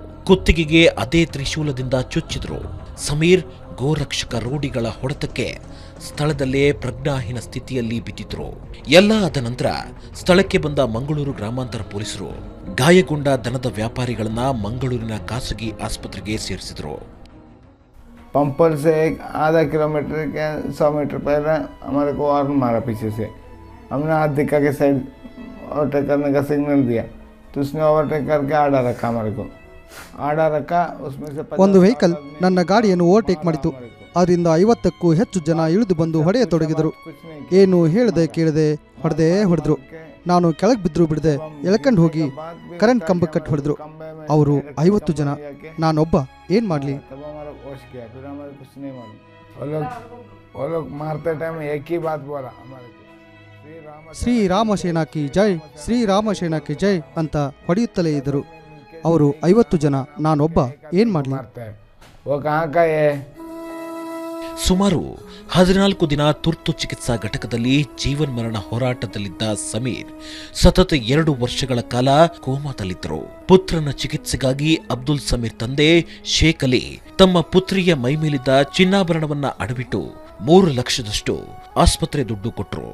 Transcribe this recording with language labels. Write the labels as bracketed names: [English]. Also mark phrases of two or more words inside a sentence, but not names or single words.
[Kannada] ಕುತ್ತಿಗೆಗೆ ಅದೇ ತ್ರಿಶೂಲದಿಂದ ಚುಚ್ಚಿದ್ರು. ಸಮೀರ್ ಗೋರಕ್ಷಕ ರೋಡಿಗಳ ಹೊಡೆತಕ್ಕೆ ಸ್ಥಳದಲ್ಲೇ ಪ್ರಜ್ಞಾಹೀನ ಸ್ಥಿತಿಯಲ್ಲಿ ಬಿದ್ದಿದ್ರು. ಎಲ್ಲ ಆದ ನಂತರ ಸ್ಥಳಕ್ಕೆ ಬಂದ ಮಂಗಳೂರು ಗ್ರಾಮಾಂತರ ಪೊಲೀಸರು ಗಾಯಗೊಂಡ ದನದ ವ್ಯಾಪಾರಿಗಳನ್ನ ಮಂಗಳೂರಿನ ಖಾಸಗಿ ಆಸ್ಪತ್ರೆಗೆ ಸೇರಿಸಿದ್ರು. [Hindi] पंपल से आधा किलोमीटर के 100 मीटर पहले हमारे को और मारा पीछे से. हमने हाथ दिखा के [English] side overtake [Hindi] करने का सिग्नल दिया तो उसने ओवरटेक करके आड़ा रखा हमारे को. आड़ा रखा उसमें से [Kannada] ಒಂದು ವೆಹಿಕಲ್ ನನ್ನ ಗಾಡಿಯನ್ನು ಓವರ್ಟೇಕ್ ಮಾಡಿತು. ಅದರಿಂದ 50ಕ್ಕೂ ಹೆಚ್ಚು ಜನ ಇಳಿದು ಬಂದು ಹೊಡೆಯತೊಡಗಿದರು. ಏನು ಹೇಳದೆ ಕೇಳದೆ ಹೊಡೆದ್ರು. ನಾನು ಕೆಳಗೆ ಬಿದ್ರು ಬಿಡದೆ ಎಳ್ಕೊಂಡು ಹೋಗಿ ಕರೆಂಟ್ ಕಂಬ ಕಟ್ಟಿ ಹೊಡೆದ್ರು. ಅವರು 50 ಜನ, ನಾನೊಬ್ಬ ಏನ್ ಮಾಡ್ಲಿ? [Hindi] वो लोग मारते टाइम एक ही बात बोला हमारे को, श्रीराम सेना की जय, श्रीराम सेना की जय [Kannada] ಅಂತ ಹೊಡೆಯುತ್ತಲೇ ಇದ್ದರು. ಅವರು 50 ಜನ, ನಾನೊಬ್ಬ ಏನ್ ಮಾಡ್ಲಿ? [Hindi] वो कहाँ का है? [Kannada] ಸುಮಾರು 14 ದಿನ ತುರ್ತು ಚಿಕಿತ್ಸಾ ಘಟಕದಲ್ಲಿ ಜೀವನ್ಮರಣ ಹೋರಾಟದಲ್ಲಿದ್ದ ಸಮೀರ್ ಸತತ 2 ವರ್ಷಗಳ ಕಾಲ ಕೋಮಾದಲ್ಲಿದ್ದರು. ಪುತ್ರನ ಚಿಕಿತ್ಸೆಗಾಗಿ ಅಬ್ದುಲ್ ಸಮೀರ್ ತಂದೆ ಶೇಖ್ ಅಲಿ ತಮ್ಮ ಪುತ್ರಿಯ ಮೈಮೇಲಿದ್ದ ಚಿನ್ನಾಭರಣವನ್ನ ಅಡವಿಟ್ಟು 3 ಲಕ್ಷದಷ್ಟು ಆಸ್ಪತ್ರೆ ದುಡ್ಡು ಕೊಟ್ಟರು.